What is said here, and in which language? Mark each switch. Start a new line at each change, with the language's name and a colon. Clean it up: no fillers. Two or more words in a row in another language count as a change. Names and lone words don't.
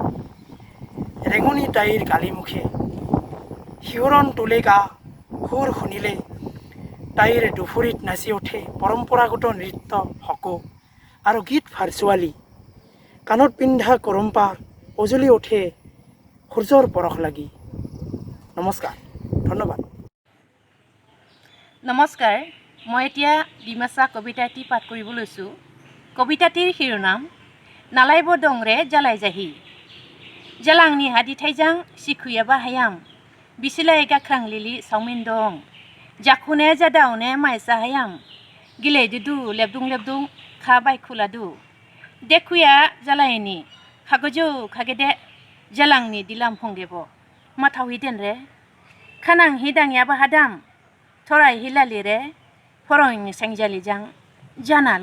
Assamese: ৰেঙনি তাইৰ গালিমুখে শিহৰণ তোলে গা, সুৰ শুনিলে তাইৰ দুফৰিত নাচি উঠে পৰম্পৰাগত নৃত্য হকো আৰু গীত ভাৰচুৱালী, কাণত পিন্ধা কৰম্পাৰ উজলি উঠে সূৰ্যৰ পৰশ লাগি। নমস্কাৰ, ধন্যবাদ। নমস্কাৰ, মই এতিয়া ডিমাচা কবিতা এটি পাঠ কৰিব লৈছোঁ। কবিতাটিৰ শিৰোনাম নালাইব দংৰে জালাই জাহি।
Dimasa: জালাংনি হাদি থাইজাং सिखुयाबा हायाम, बिसिलाय गाख्रां लिलि सावमिन दं, जाखुने जादावने माइसा हायाम, गिले दुदु लेबदुं लेबदुं खा बायखुलादु, देखुया जालायनि खागजौ खागेदे जालांनि दिलाम फंगेबो माथावहि देनरे, खानां हिदांयाबा हादाम थराय हिलालिरे, फरं सेंजालिजां जानालु